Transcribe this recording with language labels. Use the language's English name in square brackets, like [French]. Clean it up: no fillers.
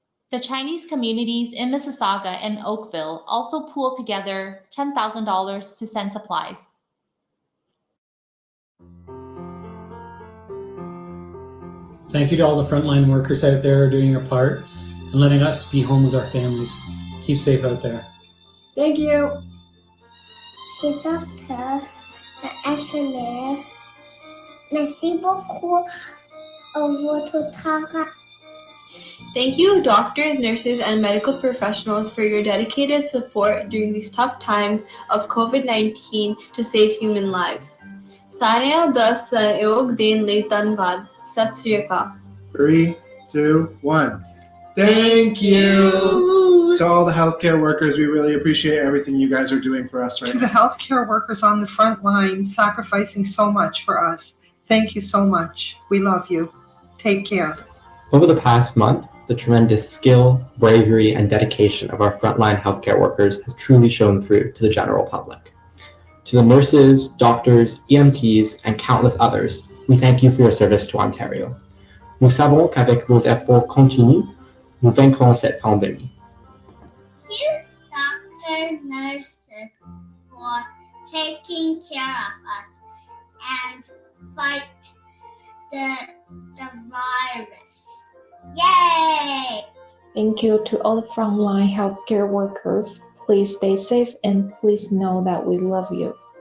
[English] The Chinese communities in Mississauga and Oakville also pooled together $10,000 to send supplies. Thank you to all the frontline workers out there doing your part and letting us be home with our families. Keep safe out there. Thank you. [French] C'est docteur, infirmière. Merci beaucoup pour votre travail. [English] Thank you, doctors, nurses, and medical professionals for your dedicated support during these tough times of COVID-19 to save human lives. Sanya da sahयोग देने ਲਈ ਧੰਨਵਾਦ. [Punjabi] Sat Sri Akal. [English] 3, 2, 1. Thank you to all the healthcare workers. We really appreciate everything you guys are doing for us right To the now. healthcare workers on the front line, sacrificing so much for us. Thank you so much. We love you. Take care. Over the past month, the tremendous skill, bravery, and dedication of our frontline healthcare workers has truly shown through to the general public. To the nurses, doctors, EMTs, and countless others, we thank you for your service to Ontario. [French] Nous savons qu'avec vos efforts continus, nous vaincrons cette pandémie. [English] Doctor, nurses for taking care of us and fight the virus. Yay! Thank you to all the frontline healthcare workers. Please stay safe and please know that we love you.